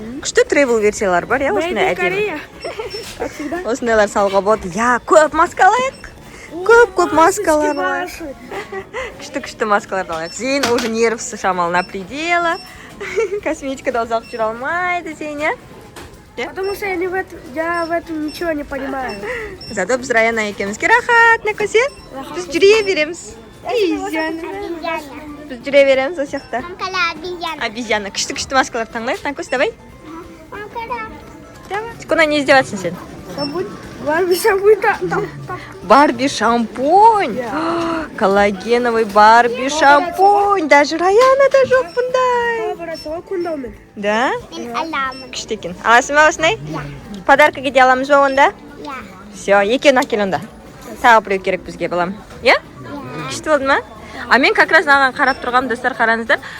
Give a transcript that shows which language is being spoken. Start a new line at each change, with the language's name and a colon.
Kazakh: Күшті тревел версиялар бар, я? Осындай әдемі. Осындайлар салға болады. Я, көп маска алайық. Көп маскалар алайық. Күшті маскаларды алайық. Зейін уже нервсы шамал
Russian: на пределы.
Kazakh: Косметикада ұзақ жүре алмайды, Зейін, я?
Russian: Потому что я в этом ничего не понимаю.
Kazakh: Зато біз Раяна екеумізге рахат, Накосе. Біз жүре береміз.
Russian: Обезьяна.
Kazakh: Біз жүре береміз о сияқты.
Russian: Мамкала обезьяна. Обезьяна.
Kazakh: Күшті маскалар таңдайық.
Russian: Накос, давай. Мамкала. Давай. Кона не издеваться сен? Шампунь? Барби шампунь там. Барби шампунь. Коллагеновый Барби шампунь.
Kazakh: Даже Раянада жоқ бұндай. Барасыға күндаумен.
Russian: Да?
Kazakh: Мен аламын. Күшті екен. Аласың ба осындай? Иә. Подарка кете аламыз ба онда? Иә. Все, екеуін әкел онда. Тағы біреу керек бізге балам. Иә? Күшті болды ма? А мен
Russian: как раз
Kazakh: маған қарап тұрғам, достар, қараңыздар.